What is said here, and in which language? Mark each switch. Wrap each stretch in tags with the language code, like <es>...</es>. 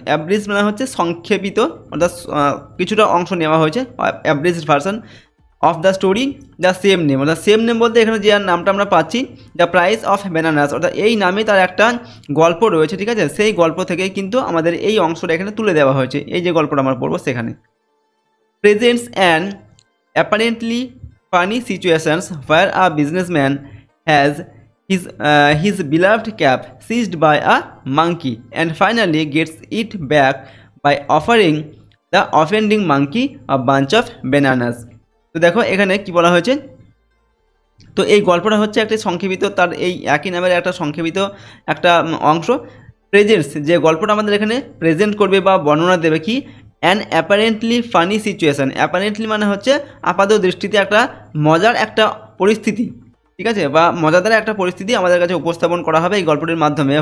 <bn>অ্যাব্রিজ মানে হচ্ছে সংক্ষেপিত, অর্থাৎ কিছুটা অংশ নেওয়া হয়েছে,</bn> <en>Abridged version of the story the same name.</en> <bn>অর্থাৎ সেম নেম বলতে এখানে যে নামটা আমরা পাচ্ছি, দ্য প্রাইস অফ ব্যানানাস, অর্থাৎ এই নামে তার একটা গল্প রয়েছে, ঠিক আছে। সেই গল্প থেকেই কিন্তু আমাদের এই অংশটা এখানে তুলে দেওয়া হয়েছে, এই যে গল্পটা আমরা পড়বো সেখানে।</bn> <en>Presents an apparently funny situations where a businessman has his beloved cap seized by a monkey and finally gets it back by offering the offending monkey a bunch of bananas.</en> <bn>তো দেখো এখানে কি বলা হয়েছে, তো এই গল্পটা হচ্ছে একটা সংক্ষেপিত, তার এই একই নামের একটা সংক্ষেপিত একটা অংশ। প্রেজেন্টস যে গল্পটা আমাদের এখানে প্রেজেন্ট করবে বা বর্ণনা দেবে কি,</bn> <en>An apparently funny situation.</en> <bn>Apparently মানে হচ্ছে আপাত দৃষ্টিতে একটা মজার একটা পরিস্থিতি, ঠিক আছে, বা মজাদার একটা পরিস্থিতি আমাদের কাছে উপস্থাপন করা হবে এই গল্পটির মাধ্যমে।</bn>